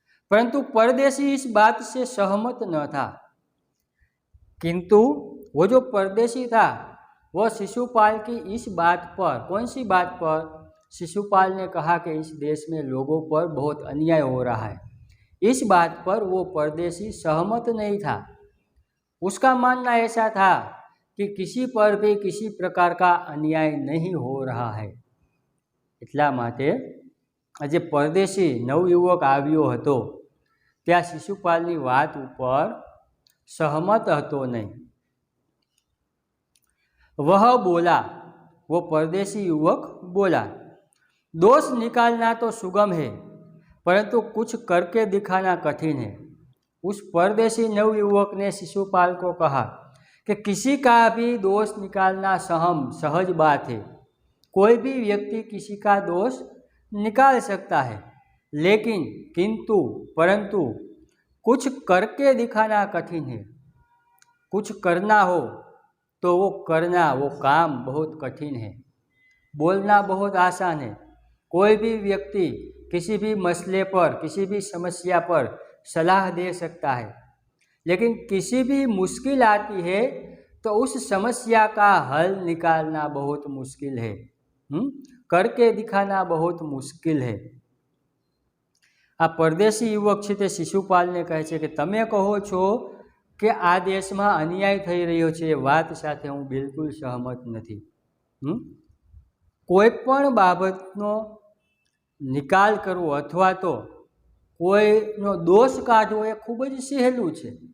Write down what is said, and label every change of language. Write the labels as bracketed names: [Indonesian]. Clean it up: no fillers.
[Hindi] परंतु परदेशी इस बात से सहमत न था। किंतु वो जो परदेशी था वो शिशुपाल की इस बात पर, कौन सी बात पर? शिशुपाल ने कहा कि इस देश में लोगों पर बहुत अन्याय हो रहा है, इस बात पर वो परदेशी सहमत नहीं था। उसका मानना ऐसा था कि किसी पर भी किसी प्रकार का अन्याय नहीं हो रहा है। [Gujarati] એટલા માટે આજે પરદેશી નવયુવક આવ્યો હતો ત્યાં શિશુપાલની વાત ઉપર सहमत હતો नहीं। [Hindi] वह बोला, वो परदेशी युवक बोला, दोष निकालना तो सुगम है परंतु कुछ करके दिखाना कठिन है। उस परदेशी नवयुवक ने शिशुपाल को कहा कि किसी का भी दोष निकालना सहज बात है। कोई भी व्यक्ति किसी का दोष निकाल सकता है, लेकिन किंतु परंतु कुछ करके दिखाना कठिन है। कुछ करना हो तो वो करना, वो काम बहुत कठिन है। बोलना बहुत आसान है। कोई भी व्यक्ति किसी भी मसले पर, किसी भी समस्या पर सलाह दे सकता है, लेकिन किसी भी मुश्किल आती है तो उस समस्या का हल निकालना बहुत मुश्किल है। करके दिखाना बहुत मुश्किल है। [Gujarati] આ પરદેશી યુવક છે તે શિશુપાલને કહે છે કે તમે કહો છો કે આ દેશમાં અન્યાય થઈ રહ્યો છે, એ વાત સાથે હું બિલકુલ સહમત નથી. કોઈ પણ બાબતનો નિકાલ કરવો અથવા તો કોઈનો દોષ કાઢવો એ ખૂબ જ સહેલું છે.